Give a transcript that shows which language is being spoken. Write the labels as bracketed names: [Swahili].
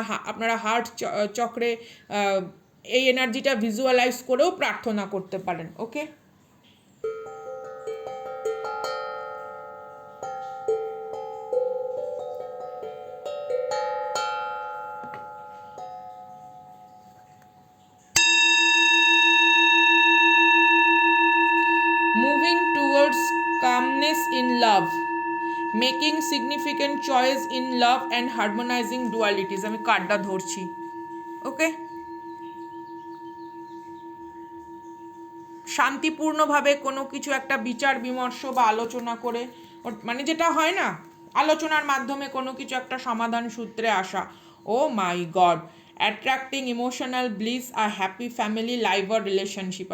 [Bangla] আপনারা হার্ট চক্রে এই এনার্জিটা ভিজুয়ালাইজ করেও প্রার্থনা করতে পারেন। [English] Okay, moving towards calmness in love, making significant choice in love and harmonizing dualities। [Bangla] আমি কার্ডটা ধরছি। ওকে, শান্তিপূর্ণভাবে কোনো কিছু একটা বিচার বিমর্শ বা আলোচনা করে, মানে যেটা হয় না আলোচনার মাধ্যমে কোনো কিছু একটা সমাধান সূত্রে আসা। [English] Oh my god, attracting emotional bliss, a happy family life or relationship.